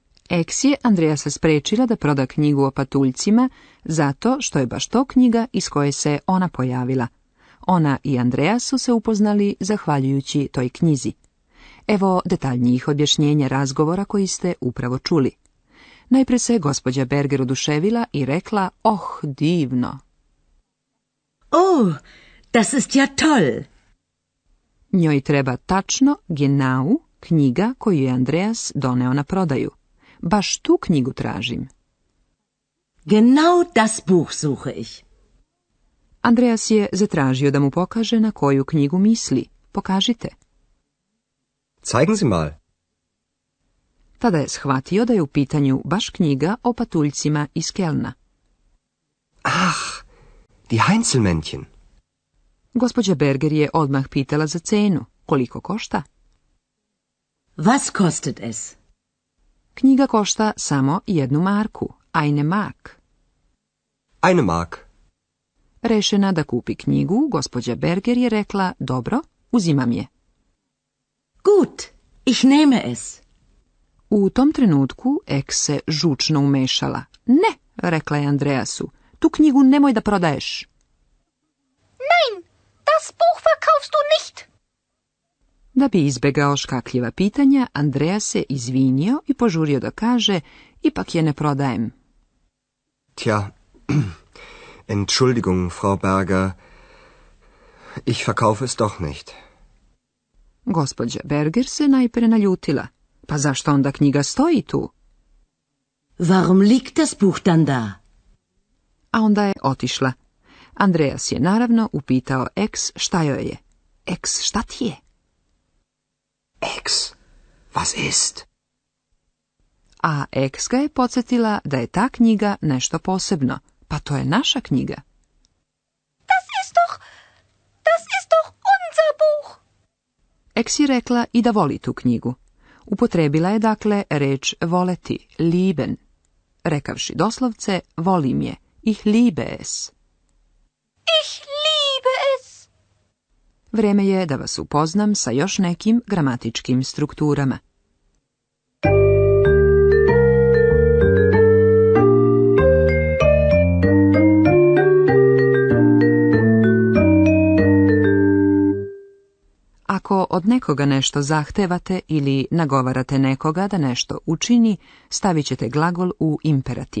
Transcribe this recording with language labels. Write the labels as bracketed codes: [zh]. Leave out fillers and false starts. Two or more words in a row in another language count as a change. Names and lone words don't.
[sr] Eks je Andreasa sprečila da proda knjigu o patuljcima zato što je baš to knjiga iz koje se ona pojavila. Ona i Andreas su se upoznali zahvaljujući toj knjizi. Evo detaljnijih objašnjenja razgovora koji ste upravo čuli. Najpre se gospođa Berger oduševila i rekla, divno. [de] Oh, das ist ja toll. [sr] Njoj treba tačno genau knjiga koju je Andreas doneo na prodaju. Baš tu knjigu tražim. [de] Genau das Buch suche ich. [sr] Andreas je zatražio da mu pokaže na koju knjigu misli. Pokažite. [de] Zeigen Sie mal. [sr] Tada je shvatio da je u pitanju baš knjiga o patuljcima iz Kelna. [de] Ach, die Heinzelmännchen. [sr] Gospođa Berger je odmah pitala za cenu. Koliko košta? [de] Was kostet es? [sr] Knjiga košta samo 1 marku, [de] eine Mark. Eine Mark. [sr] Rešena da kupi knjigu, gospođa Berger je rekla, dobro, uzimam je. [de] Gut, ich nehme es. [sr] U tom trenutku Eks se žučno umešala. Ne, rekla je Andreasu, tu knjigu nemoj da prodaješ. [de] Nein, das Buch verkaufst du nicht. [sr] Da bi izbegao škakljiva pitanja, Andreas se izvinio i požurio da kaže, ipak je ne prodajem. [de] Tja, Entschuldigung, Frau Berger. Ich verkaufe es doch nicht. [sr] Gospođa Berger se najpre naljutila. Pa zašto onda knjiga stoji tu? [de] Warum liegt das Buch dann da? [sr] A onda je otišla. Andreas je naravno upitao Eks šta joj je. Eks, šta ti je? [de] Ex, was ist? [sr] A Eks ga je podsjetila da je ta knjiga nešto posebno. Pa to je naša knjiga. [de] Das ist doch unser Buch. [sr] Eks je rekla i da voli tu knjigu. Upotrebila je dakle reč voleti, lieben. Rekavši doslovce, volim je, [de] ich liebe es. Ich liebe es. [sr] Vreme je da vas upoznam sa još nekim gramatičkim strukturama. Ako od nekoga nešto zahtevate ili nagovarate nekoga da nešto učini, stavit ćete glagol u imperativ.